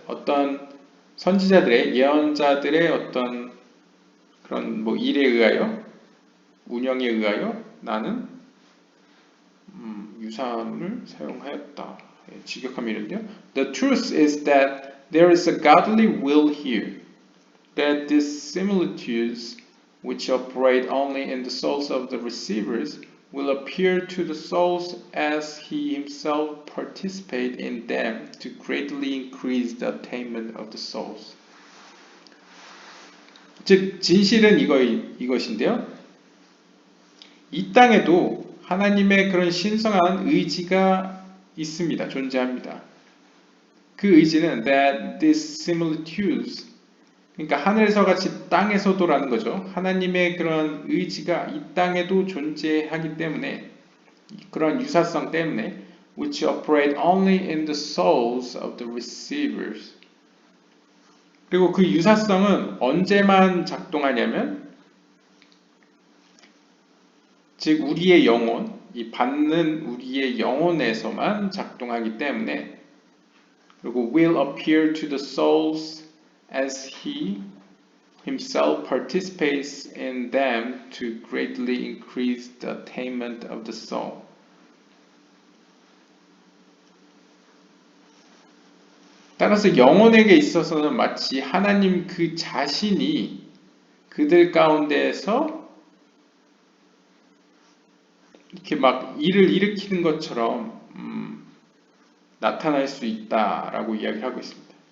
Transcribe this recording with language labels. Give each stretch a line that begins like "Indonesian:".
Korean: 어떤 선지자들의, 예언자들의 어떤 그런 뭐 일에 의하여, 운영에 의하여 나는 유사함을 사용하였다. 직역하면 이런데요.
English: The truth is that there is a godly will here. That these similitudes which operate only in the souls of the receivers will appear to the souls as he himself participate in them to greatly increase the attainment of the souls.
Korean: 즉 진실은 이것인데요. 이 땅에도 하나님의 그런 신성한 의지가 있습니다. 존재합니다. 그 의지는
English: that these similitudes
Korean: 그러니까 하늘에서 같이 땅에서도라는 거죠. 하나님의 그런 의지가 이 땅에도 존재하기 때문에 그런 유사성 때문에
English: which operate only in the souls of the receivers.
Korean: 그리고 그 유사성은 언제만 작동하냐면 즉 우리의 영혼, 이 받는 우리의 영혼에서만 작동하기 때문에 그리고
English: will appear to the souls as he himself participates in them to greatly increase the attainment of the soul.
Korean: 따라서 영혼에게 있어서는 마치 하나님 그 자신이 그들 가운데에서 이렇게 막 일을 일으키는 것처럼 나타날 수 있다라고 이야기를 하고 있습니다.